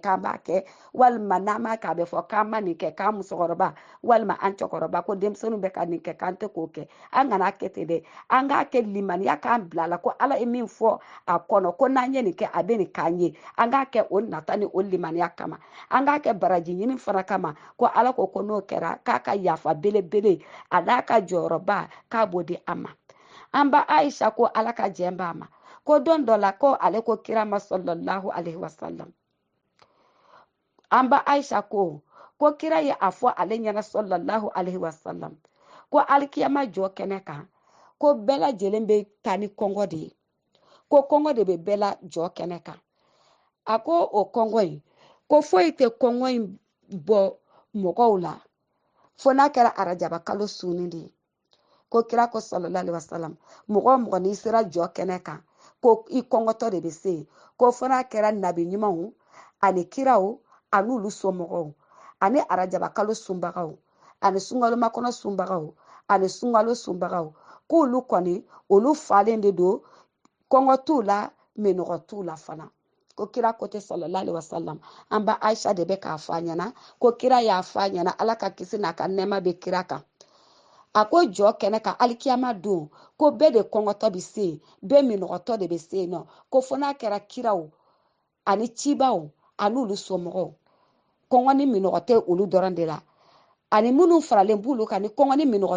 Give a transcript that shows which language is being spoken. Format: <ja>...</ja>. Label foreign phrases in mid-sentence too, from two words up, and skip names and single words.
<bm>k'an b'a kɛ walima n'an m'a kɛ a bɛ fɔ k'an ma nin kɛ k'an musokɔrɔba walima an cɛkɔrɔba ko denmisɛnninw bɛ ka nin kɛ k'an tɛ k'o kɛ an kana kɛ ten dɛ an k'a kɛ limaniya k'an bila a la ko ala ye min fɔ a kɔnɔ ko n'an ye nin kɛ a bɛ nin k'an ye an k'a kɛ o nata ni o limaniya kama an k'a kɛ baraji ɲini fana kama ko ala ko n'o kɛra k'a ka yafa belebele a n'a ka jɔyɔrɔba k'a b'o di an ma an ba Aisha ko ala ka jɛn b'a ma ko don dɔ la ko ale ko kira ma</bm> <ar>صلى الله عليه وسلم</ar> <bm>an ba Aisha ko kira ye a fɔ ale ɲɛna</bm> <ar>صلى الله عليه وسلم</ar> <bm>ko alikiyama jɔ kɛnɛ kan ko bɛɛ lajɛlen bɛ taa ni kɔngɔ de ye ko kɔngɔ de bɛ bɛɛ la jɔ kɛnɛ kan a ko o kɔngɔ in ko foyi tɛ kɔngɔ in bɔ mɔgɔw la fo n'a kɛra arajaba kalo sunni de ye ko kira ko</bm> <ar>صلى الله عليه وسلم</ar> <bm>mɔgɔ n'i sera jɔ kɛnɛ kan ko i kɔngɔtɔ de bɛ se yen ko fo n'a kɛra nabi ɲumanw ani kiraw ani olu somɔgɔw ani arajaba kalo sunbagaw ani sunkalomakɔnɔ sunbagaw ani sunkalo sunbagaw k'olu kɔni olu falen de don kɔngɔ t'u la minɔgɔ t'u la fana ko kira ko tɛ</bm> <ar>صلى الله عليه وسلم</ar> <bm>an ba Aisha de bɛ k'a fɔ a ɲɛna ko kira y'a fɔ a ɲɛna ala ka kisi n'a ka nɛɛma bɛ kira kan a ko jɔ kɛnɛ kan alikiyama don ko bɛɛ de kɔngɔtɔ bɛ se yen bɛɛ minɔgɔtɔ de bɛ se yen nɔ ko fo n'a kɛra kiraw ani cibaw ani olu somɔgɔw kɔngɔ ni minɔgɔ tɛ olu dɔrɔn de la ani minnu faralen b'olu kan ni kɔngɔ ni minɔgɔ</bm>